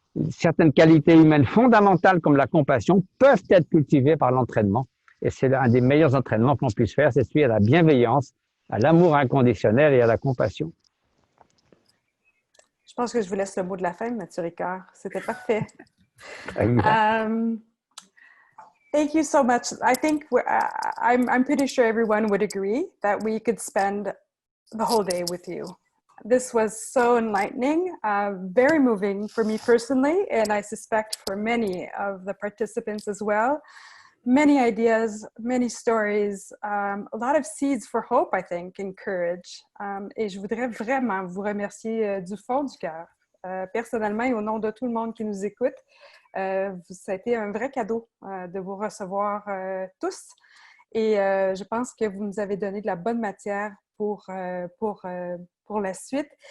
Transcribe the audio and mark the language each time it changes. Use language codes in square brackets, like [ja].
[fr] Certaines qualités humaines fondamentales comme la compassion peuvent être cultivées par l'entraînement. Et c'est un des meilleurs entraînements qu'on puisse faire, c'est celui à la bienveillance, à l'amour inconditionnel et à la compassion. Je pense que je vous laisse le mot de la fin, Matthieu Ricard. C'était parfait. [en] Thank you so much. I think I'm pretty sure everyone would agree that we could spend the whole day with you. This was so enlightening, very moving for me personally, and I suspect for many of the participants as well. Many ideas, many stories, a lot of seeds for hope, I think, and courage. [fr] Et je voudrais vraiment vous remercier du fond du cœur, personnellement et au nom de tout le monde qui nous écoute. Ça a été un vrai cadeau de vous recevoir tous. Et je pense que vous nous avez donné de la bonne matière pour la suite.